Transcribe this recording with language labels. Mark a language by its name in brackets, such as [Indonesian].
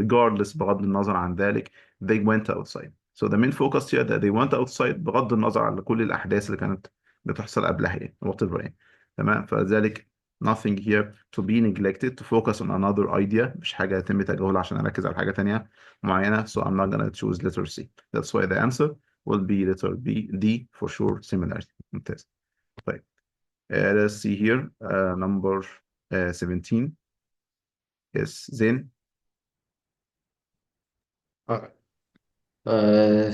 [English] regardless [Arabic] بغض النظر عن ذلك [English] they went outside. So the main focus here that they went outside [Arabic] بغض النظر عن كل الأحداث اللي كانت بتحصل قبلها يعني whatever يعني. تمام. فذلك [English] nothing here to be neglected to focus on another idea، [Arabic] مش حاجة يتم تجاهلها عشان أركز على حاجة تانية معينة. [English] So I'm not gonna choose letter C. That's why the answer will be letter B. D for sure similarity. [Arabic] ممتاز. [English] طيب let's see here number 17. Yes, Zain. Alright.